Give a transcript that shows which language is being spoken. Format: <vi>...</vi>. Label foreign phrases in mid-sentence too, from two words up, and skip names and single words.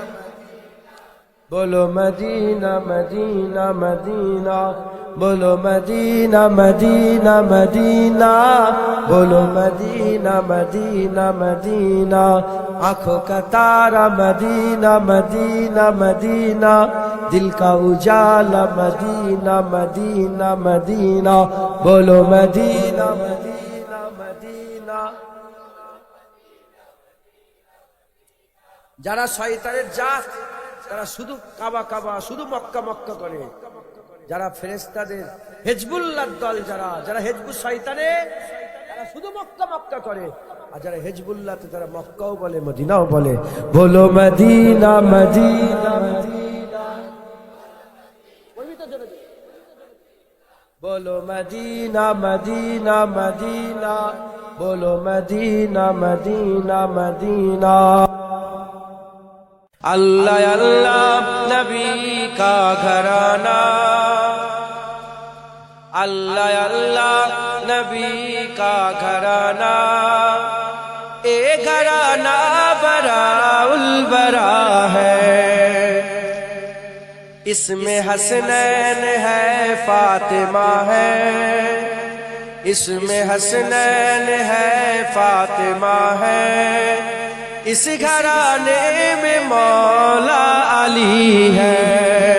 <ur>بولو مدینہ مدینہ مدینہ، بولو مدینہ مدینہ مدینہ، بولو مدینہ مدینہ مدینہ، آنکھوں کا تارا مدینہ مدینہ مدینہ، دل کا اجالا مدینہ مدینہ مدینہ، بولو مدینہ مدینہ مدینہ۔</ur> <bn>যারা শয়তানের জাত, তারা শুধু কাবা কাবা, শুধু মক্কা মক্কা করে, যারা ফেরেশতাদের হিজবুল্লাহর দল, যারা যারা হিজবুল শয়তানে, তারা শুধু মক্কা মক্কা করে, আর যারা হিজবুল্লাহতে তারা মক্কাও বলে মদিনাও বলে। বলো মদিনা মদিনা মদিনা, বলো মদিনা মদিনা মদিনা, বলো মদিনা মদিনা মদিনা।</bn> <ur>اللہ اللہ نبی کا گھرانہ، اللہ اللہ نبی کا گھرانہ، اے گھرانہ براء البراء ہے، اس میں حسنین ہے فاطمہ ہے، اس میں حسنین ہے فاطمہ ہے، اس گھرانے میں مولا علی ہے۔</ur>